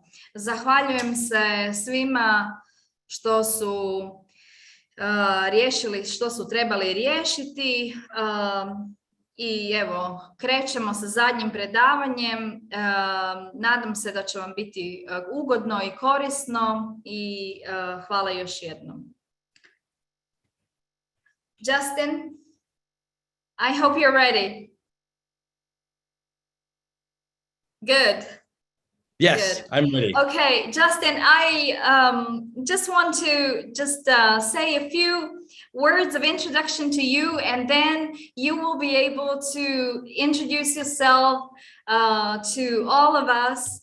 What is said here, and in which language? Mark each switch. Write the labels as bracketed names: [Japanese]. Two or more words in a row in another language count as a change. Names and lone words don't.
[Croatian] Zahvaljujem se svima što su riješili što su trebali riješiti i evo krećemo sa zadnjim predavanjem. Nadam se da će vam biti ugodno i korisno i hvala još jednom. [English] Justin, I hope you're ready. Good. Yes, Good. I'm ready. Okay, Justin, I just want to say a few words of introduction to you, and then you will be able to introduce yourself to all of us.